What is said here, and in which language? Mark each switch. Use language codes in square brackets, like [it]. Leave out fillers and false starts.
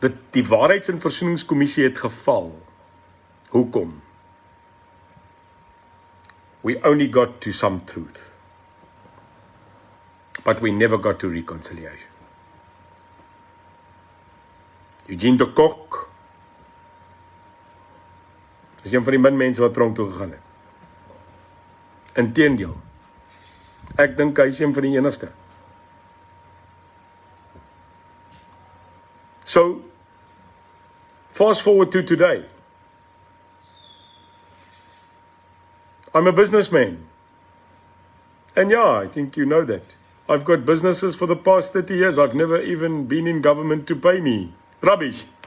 [af] Die Waarheids- en Versoeningskommissie het geval. Hoekom? [en] We only got to some truth. But we never got to reconciliation. [af] Eugene de Kok is een van die min mense wat tronk toe gegaan het. Inteendeel, ek dink hy is een van die enigste. [en] So, fast forward to today. I'm a businessman. And yeah, I think you know that. I've got businesses for the past 30 years. I've never even been in government to pay me. Rubbish.